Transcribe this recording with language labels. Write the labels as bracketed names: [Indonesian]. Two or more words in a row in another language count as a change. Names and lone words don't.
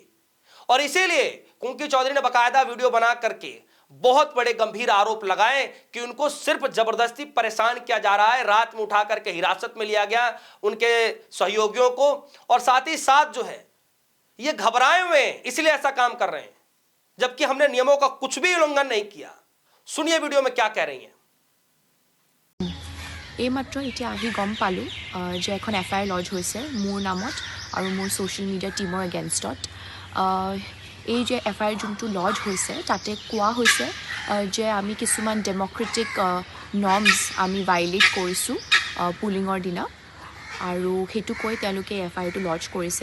[Hindi] और इसीलिए कुंकी चौधरी ने बकायदा वीडियो बना करके बहुत बड़े गंभीर आरोप लगाए कि उनको सिर्फ जबरदस्ती परेशान किया जा रहा है। रात में उठा करके हिरासत में लिया गया उनके सहयोगियों को, और साथ ही साथ जो है ये घबराए हुए हैं, इसलिए ऐसा काम कर रहे हैं, जबकि हमने नियमों का कुछ भी उल्लंघन नहीं किया। सुनिए वीडियो में क्या कह रही हैं। [Assamese] এইমাত্ৰ এতিয়া আহি গম পালোঁ যে এখন এফআইআৰ লজ হৈছে মোৰ নামত আৰু মোৰ [English] social media team [Assamese] এগেইনষ্টত। এই যে এফআইআৰ যোনটো লজ হৈছে তাতে কোৱা হৈছে যে আমি কিছুমান [English] democratic norms [Assamese] আমি ভাইলেট কৰিছোঁ পুলিঙৰ দিনা, আৰু সেইটো কৈ তেওঁলোকে এফআইআৰটো লজ কৰিছে।